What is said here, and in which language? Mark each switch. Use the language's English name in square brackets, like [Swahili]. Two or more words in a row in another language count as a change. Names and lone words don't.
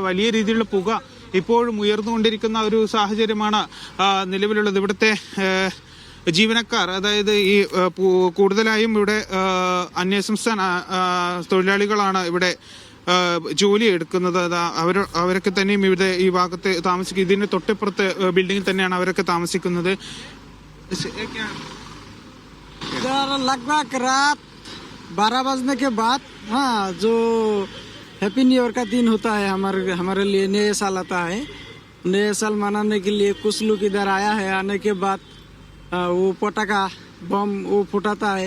[Malayalam] വലിയ രീതിയിലുള്ള പുക ഇപ്പോഴും ഉയർന്നുകൊണ്ടിരിക്കുന്ന ഒരു സാഹചര്യമാണ് നിലവിലുള്ളത്. ഇവിടുത്തെ ജീവനക്കാർ, അതായത് ഈ കൂടുതലായും ഇവിടെ അന്യസംസ്ഥാന തൊഴിലാളികളാണ് ഇവിടെ ജോലി എടുക്കുന്നത്. അവരൊക്കെ തന്നെയും ഇവിടെ ഈ ഭാഗത്ത് താമസിക്കും. ഇതിന് തൊട്ടിപ്പുറത്ത് ബിൽഡിംഗിൽ തന്നെയാണ് അവരൊക്കെ താമസിക്കുന്നത്. [Hindi] लगभग रात 12 बजने के बाद, हाँ, जो [English] happy new year [Hindi] का दिन होता है हमारे लिए, नए साल आता है, नए साल मनाने के लिए कुछ लोग इधर आया है। आने के बाद वो पटाखा बम वो फुटाता है।